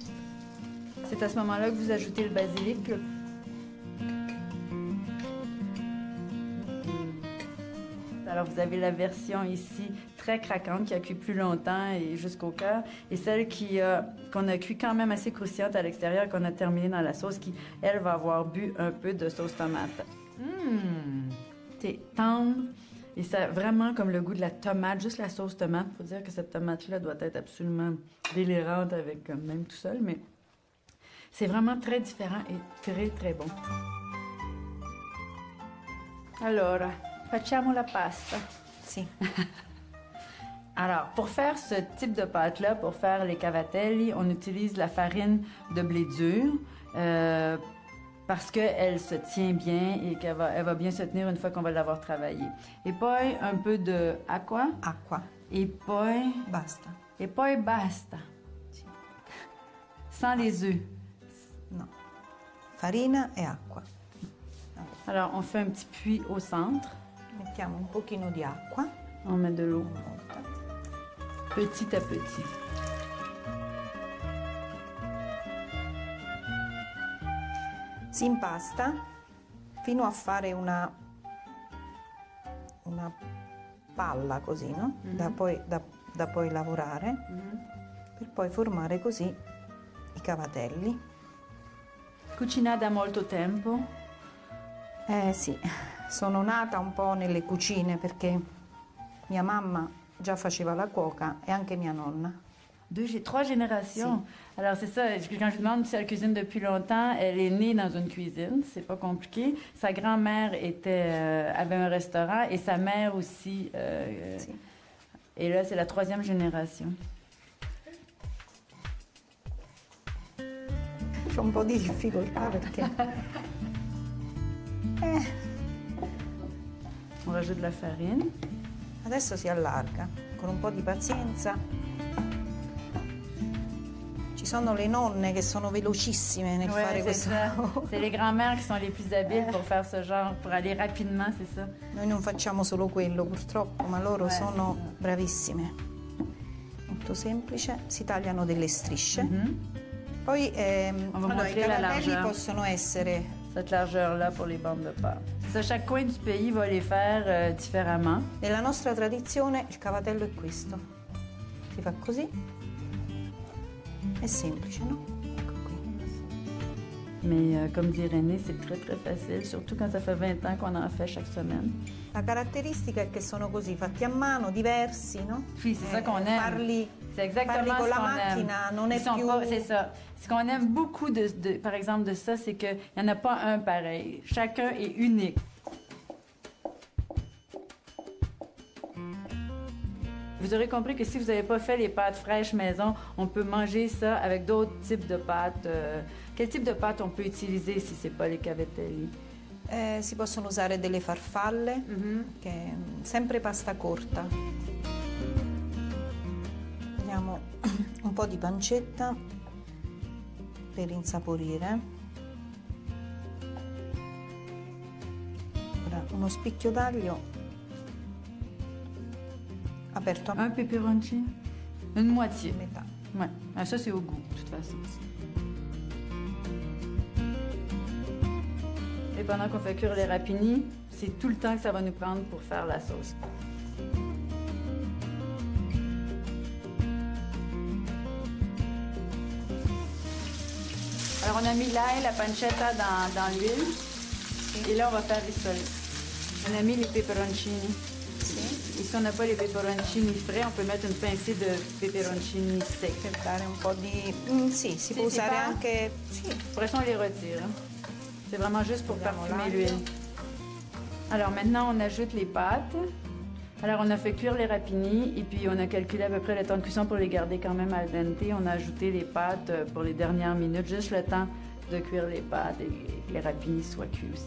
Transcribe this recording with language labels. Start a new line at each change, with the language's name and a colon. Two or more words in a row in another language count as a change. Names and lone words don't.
French: C'est à ce moment-là que vous ajoutez le basilic. Alors, vous avez la version ici très craquante qui a cuit plus longtemps et jusqu'au cœur, et celle qu'on a cuit quand même assez croustillante à l'extérieur, qu'on a terminée dans la sauce, qui, elle, va avoir bu un peu de sauce tomate. C'est tendre. Et ça a vraiment comme le goût de la tomate, juste la sauce tomate. Il faut dire que cette tomate-là doit être absolument délirante avec même tout seul, mais c'est vraiment très différent et très, très bon.
Italian: Allora, facciamo la pasta. Si.
French: Alors, pour faire ce type de pâte-là, pour faire les cavatelli, on utilise la farine de blé dur. Parce qu'elle se tient bien et qu'elle va bien se tenir une fois qu'on va l'avoir travaillée. Et poi un peu de acqua.
Italian: Acqua.
French: Et poi...
Italian: Basta.
French: Et
Italian: poi basta. Sì.
French: Sans les œufs.
Italian: No. Farina e acqua.
French: Alors, on fait un petit puits au centre.
Italian: Mettiamo un pochino di acqua.
French: On met de l'eau. Petit à petit.
Italian: Si impasta fino a fare una palla così, no? Da poi lavorare, per poi formare così i cavatelli. Cucina da molto tempo? Sì, sono nata un po' nelle cucine perché mia mamma già faceva la cuoca e anche mia nonna.
French: Trois générations. Si. Alors, c'est ça. Quand je demande si elle cuisine depuis longtemps, elle est née dans une cuisine. C'est pas compliqué. Sa grand-mère avait un restaurant et sa mère aussi.
Italian: Si.
French: Et là, c'est la troisième génération.
Italian: C'ho un po' di difficoltà perché...
French: On rajoute de la farine.
Italian: Adesso si allarga. Con un po' di pazienza sono le nonne che sono velocissime nel fare questo.
French: C'est les grands-mères qui sont les plus habiles pour faire ce genre, pour aller rapidement, c'est ça.
Italian: Noi non facciamo solo quello purtroppo, ma loro sono bravissime. Molto semplice, si tagliano delle strisce. Poi allora, i cavatelli possono essere...
French: Cette largeur-là pour les bandes de pâte. Ça, chaque coin du pays va les faire différemment.
Italian: Nella nostra tradizione il cavatello è questo. Si fa così. È semplice, no? Ecco qui.
French: Mais comme dit René, c'est très facile, surtout quand ça fait 20 ans qu'on en fait chaque semaine.
Italian: La caratteristica è che sono così, fatti a mano, diversi, no?
French: Oui, c'est ça qu'on aime.
Italian: Parli con la macchina, non è più...
French: C'est ça. Ce qu'on aime beaucoup, par exemple, de ça, c'est qu'il n'y en a pas un pareil. Chacun est unique. Vous aurez compris que si vous n'avez pas fait les pâtes fraîches maison, on peut manger ça avec d'autres types de pâtes. Quel type de pâtes on peut utiliser si ce n'est pas les cavatelli?
Italian: Si possono usare delle farfalle, che è sempre pasta corta. Prendiamo un po' di pancetta per insaporire. Ora uno spicchio d'aglio aperto a un peperoncino,
French: une moitié.
Italian: Metà.
French: Ouais. Ah, ça c'est au goût, de toute façon. Et pendant qu'on fait cuire les rapinis, c'est tout le temps que ça va nous prendre pour faire la sauce. Alors on a mis l'ail, la pancetta dans l'huile. Et là on va faire rissoler. On a mis les peperoncini. Et si on n'a pas les peperoncini frais, on peut mettre une pincée de peperoncini secs.
Italian: Per dare un po' di... Sì, si può usare anche... Sì.
French: Après ça, on les retire. C'est vraiment juste pour parfumer l'huile. Alors maintenant, on ajoute les pâtes. Alors on a fait cuire les rapinis et puis on a calculé à peu près le temps de cuisson pour les garder quand même
Italian: al dente.
French: On a ajouté les pâtes pour les dernières minutes, juste le temps de cuire les pâtes et que les rapinis soient cuits aussi.